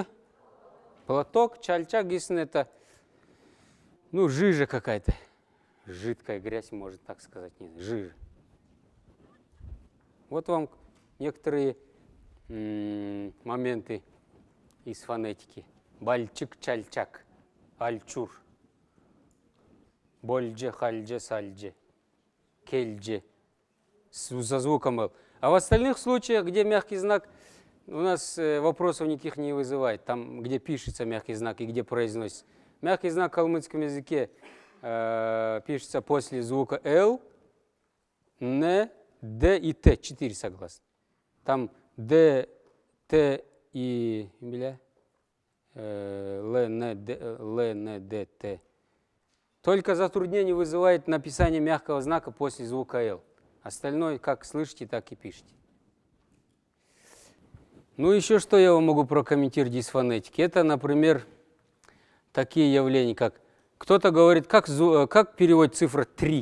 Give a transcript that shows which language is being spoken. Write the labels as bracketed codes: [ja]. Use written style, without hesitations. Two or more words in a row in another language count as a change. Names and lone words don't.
[ru] Платок, [xal] чальчак гисн [ru] это, ну, жижа какая-то. Жидкая грязь, можно так сказать. Нет, жижа. Вот вам некоторые моменты из фонетики. [xal] Бальчик, чальчак, альчур. Больдже, хальдже, сальдже, кельдже. [ru] За звуком «л». А в остальных случаях, где мягкий знак, у нас вопросов никаких не вызывает. Там, где пишется мягкий знак и где произносится. Мягкий знак в калмыцком языке пишется после звука «л», «н», «д» и «т». 4 согласны. Там «д», «т» и «л», «н», «д», «т». Только затруднение вызывает написание мягкого знака после звука «л». Остальное, как слышите, так и пишите. Ну, еще что я вам могу прокомментировать из фонетики. Это, например, такие явления, как кто-то говорит, как переводит цифра 3?